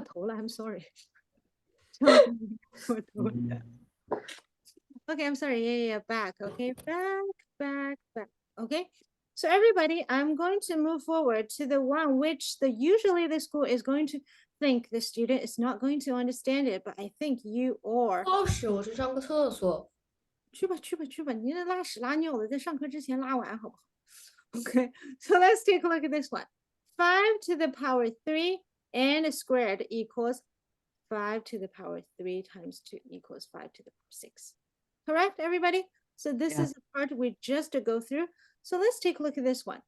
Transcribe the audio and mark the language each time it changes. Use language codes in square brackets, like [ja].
[en] I'm sorry. Okay, I'm sorry. Yeah, back. Okay, back. Okay, so everybody, I'm going to move forward to the one which usually the school is going to think the student is not going to understand it, but I think you are. [zh] 老师，我去上个厕所。去吧，你那拉屎拉尿的，在上课之前拉完好不好？ [en] Okay, so let's take a look at this one. 5 to the power 3 and squared equals 5 to the power 3 times 2 equals 5 to the power 6. Correct, everybody? So this Yeah. is the part we just go through. So let's take a look at this one.